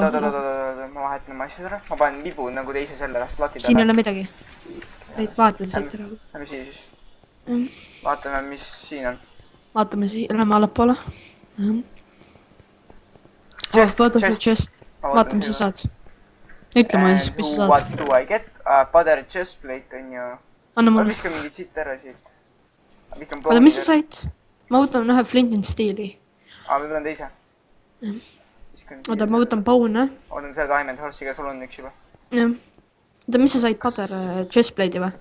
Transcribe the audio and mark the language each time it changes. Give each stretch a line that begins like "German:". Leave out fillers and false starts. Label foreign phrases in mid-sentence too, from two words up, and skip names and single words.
Estonian: oota, ma vahetan oma asjad ära. Ma panen libu nagu teise selle sloti siin ei ole midagi. vaatame siit ära. Lähme siia siis. Vaatame, mis siin on. vaatame siia, lähme allapoole. vaata see chest. vaata, mis sa saad. ütle mulle siis, mis sa saad.
English: What do I get? Butter chestplate
Estonian: on ju. anna Ma mulle. viskan mingit siit ära siit. oota, mis sa said? ma võtan ühe
English: flint and steel'i.
Estonian: ma võtan teise. oota, ma võtan bone. Ootan selle
English: diamond horse'iga,
Estonian: sul on üks juba. jah. oota, mis sa said,
English: butter chestplate'i
Estonian: või?